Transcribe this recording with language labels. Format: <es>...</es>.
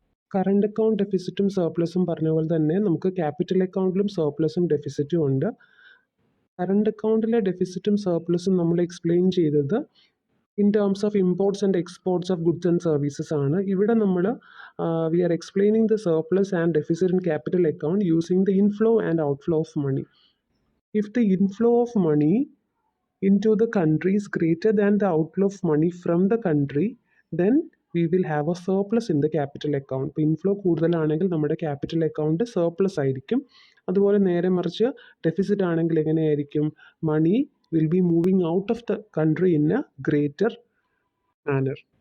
<ml>Current account ഡെഫിസിറ്റും സർപ്ലസും പറഞ്ഞ പോലെ തന്നെ നമുക്ക് ക്യാപിറ്റൽ അക്കൗണ്ടിലും സർപ്ലസും ഡെഫിസിറ്റും ഉണ്ട്. കറണ്ട് അക്കൗണ്ടിലെ ഡെഫിസിറ്റും സർപ്ലസും നമ്മൾ എക്സ്പ്ലെയിൻ ചെയ്തത്</ml> <en>in terms of imports and exports of goods and services</en> <ml>ആണ്. ഇവിടെ നമ്മൾ</ml> <en>We are explaining the surplus and deficit in capital account using the inflow and outflow of money. If the inflow of money into the country is greater than the outflow of money from the country, then we will have a surplus in the capital account.</en> <ml>ഇപ്പോൾ inflow കൂടുതലാണെങ്കിൽ നമ്മുടെ capital account surplus ആയിരിക്കും. അതുപോലെ നേരെ മറിച്ച് deficit ആണെങ്കിൽ എങ്ങനെയായിരിക്കും?</ml> <en>Money will be moving out of the country in a greater manner.</en>